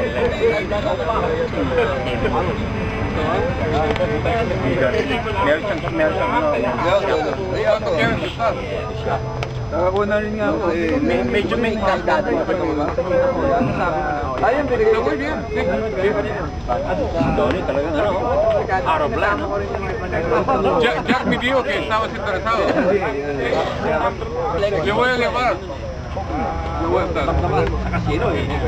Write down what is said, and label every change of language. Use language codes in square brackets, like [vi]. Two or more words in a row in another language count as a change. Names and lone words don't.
[tl] Meron siyang Nakakuna rin nga ako eh. medyo may kaldado. Ayun, binigay ko yan. Tony talagang ano, araw lang. [es] Jack me dijo que estabas interesado. Le voy a llevar. Le voy a estar. [tl] Sa kasino eh.